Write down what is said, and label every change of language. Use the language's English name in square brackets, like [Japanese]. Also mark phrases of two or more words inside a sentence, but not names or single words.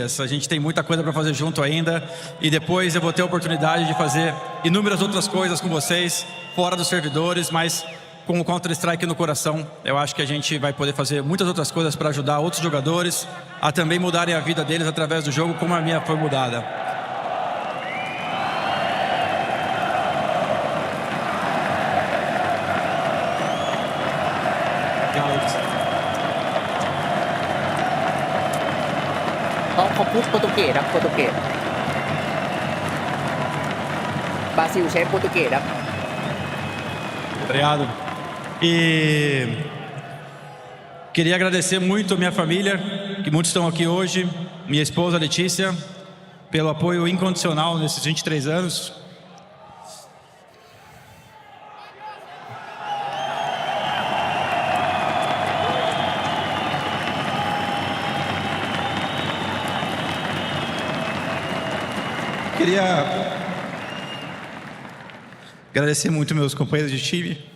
[Portuguese] A gente tem muita coisa para fazer junto ainda, e depois eu vou ter a oportunidade de fazer inúmeras outras coisas com vocês fora dos servidores, mas com o Counter-Strike no coração, eu acho que a gente vai poder fazer muitas outras coisas para ajudar outros jogadores a também mudarem a vida deles através do jogo, como a minha foi mudada. [Thai] เขาพูดโปรตุเกสครับโปรตุเกสบราซิลใช้โปรตุเกสครับ [Portuguese] Obrigado. E queria agradecer muito a minha família, que muitos estão aqui hoje, minha esposa Letícia, pelo apoio incondicional nesses 23 anos. Queria agradecer muito meus companheiros de time.